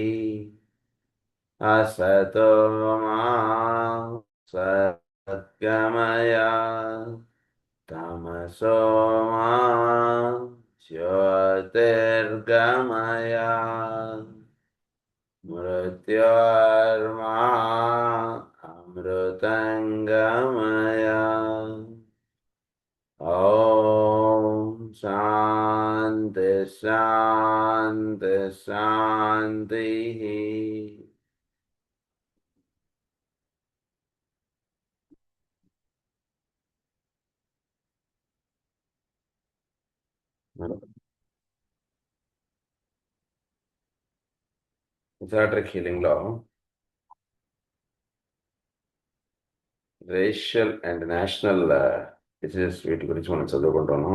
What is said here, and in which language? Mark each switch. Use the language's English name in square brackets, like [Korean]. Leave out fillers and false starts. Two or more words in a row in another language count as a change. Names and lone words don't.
[Sanskrit] असतो मा सद्गमय तमसो मा ज्योतिर्गमय मृत्योर्मा अमृतङ्गमय। ॐ शान्ति शान्ति शान्तिः। [English] esoteric healing [Telugu] లో [English] racial and national diseases [Telugu] వీటి గురించి మనం చదువుకుంటున్నాం.